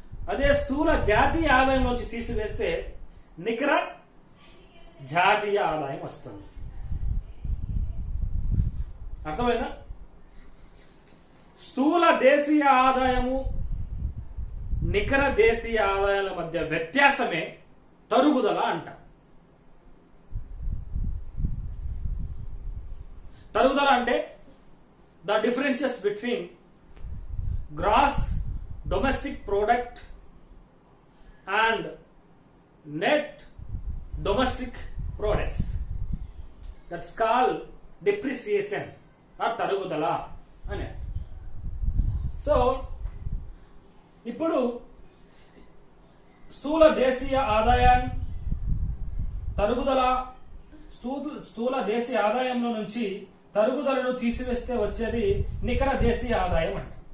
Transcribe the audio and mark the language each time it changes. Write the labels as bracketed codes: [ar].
[te] అదే స్థూల జాతీయ ఆదాయం నుంచి తీసివేస్తే నికర జాతీయ ఆదాయం వస్తుంది. అర్థమైందా? స్థూల దేశీయ ఆదాయము, నికర దేశీయ ఆదాయాల మధ్య వ్యత్యాసమే తరుగుదల అంటాం. తరుగుదల అంటే [en] the differences between gross domestic product and net domestic products. That's called depreciation or [te] tarugudala అని. సో ఇప్పుడు స్థూల దేశీయ ఆదాయం తరుగుదల, స్థూల దేశీయ ఆదాయంలో నుంచి తరుగుదలను తీసివేస్తే వచ్చేది నికర దేశీయ ఆదాయం అంట.